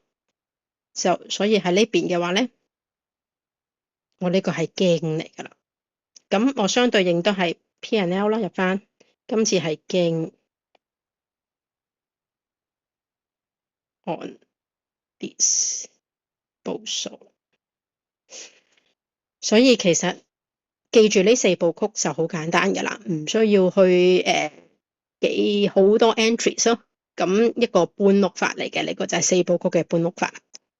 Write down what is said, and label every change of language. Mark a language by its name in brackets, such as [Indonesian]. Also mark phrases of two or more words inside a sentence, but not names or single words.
[Cantonese] 所以喺呢邊嘅話咧，我呢個係gain嚟噶啦。咁我相對應都係 P&L 啦，入翻，今次係 [English] gain on disposal。 [Cantonese] 所以其實記住呢四部曲就好簡單噶啦，唔需要去記好多 entries 咯。咁一個搬屋法嚟嘅，呢個就係四部曲嘅搬屋法。